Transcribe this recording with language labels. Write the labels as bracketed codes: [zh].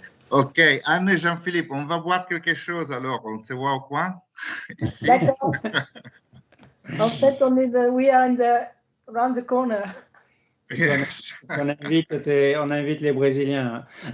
[fr] Ok, Anne et Jean-Philippe, on va boire quelque chose alors. On se voit au coin ici. D'accord. En fait, [en] we are around the corner. Yes. [fr] On invite les Brésiliens.